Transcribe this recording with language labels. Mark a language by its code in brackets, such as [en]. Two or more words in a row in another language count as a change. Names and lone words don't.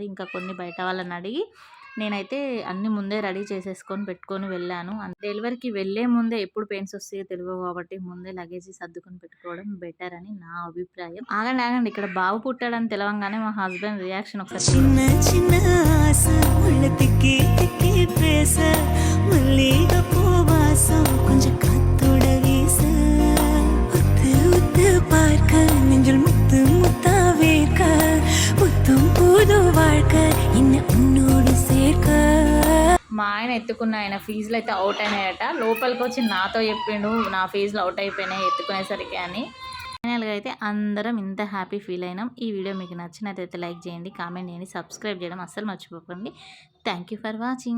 [te] ఇంకా కొన్ని బయట వాళ్ళని అడిగి నేనైతే అన్నీ ముందే రెడీ చేసేసుకొని పెట్టుకొని వెళ్ళాను. డెలివరీకి వెళ్ళే ముందే ఎప్పుడు పెయిన్స్ వస్తాయో తెలవవు కాబట్టి ముందే లగేజీ సర్దుకొని పెట్టుకోవడం బెటర్ అని నా అభిప్రాయం. ఆగండి ఇక్కడ బాబు పుట్టాడని తెలవంగానే మా [en] husband reaction [te] ఒకసారి [ta] சின்ன சின்ன ஆசை உள்ள திக்கி திக்கி பேச மல்லிகைப்பூ வாசம் கொஞ்சம் காத்தோட வீச உத்து உத்து பார்க்க நெஞ்சில் முத்து முத்தா வேர்க்க புத்தும் புது வாழ்க்கை என்ன உன்னோடு சேர்க்க. [te] మా ఆయన ఎత్తుకున్న ఆయన ఫీజులు అయితే అవుట్ అయినాయట. లోపలికి వచ్చి నాతో చెప్పిండు నా ఫీజులు అవుట్ అయిపోయినాయి ఎత్తుకునేసరికి అని. ఫైనల్గా అయితే అందరం ఇంత [en] happy feel [te] అయినాం. ఈ వీడియో మీకు నచ్చినట్లయితే లైక్ చేయండి, కామెంట్ చేయండి, సబ్స్క్రైబ్ చేయడం అస్సలు మర్చిపోకండి. [en] Thank you for watching.